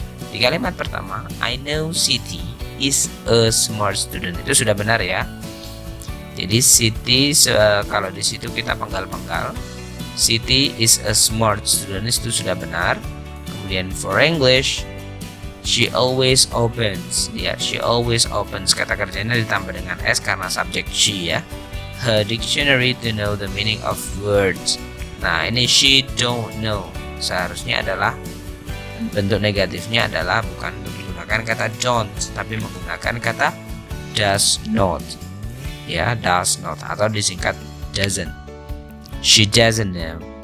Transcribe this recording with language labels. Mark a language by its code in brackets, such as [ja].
[id] Di kalimat pertama, [en] I know Siti is a smart student. [id] Itu sudah benar ya. Jadi Siti, kalau di situ kita penggal-penggal, [en] Siti is a smart student, [id] itu sudah benar. [en] Kemudian for English, she always opens. Ya, she always opens. [id] Kata kerjanya ditambah dengan s karena subjek she ya. [en] Her dictionary to know the meaning of words. [id] Nah, ini [en] she don't know. [id] Seharusnya adalah bentuk negatifnya adalah bukan menggunakan kata don't, tapi menggunakan kata does not. [en] Ya, does not [id] atau disingkat [en] doesn't. She doesn't know.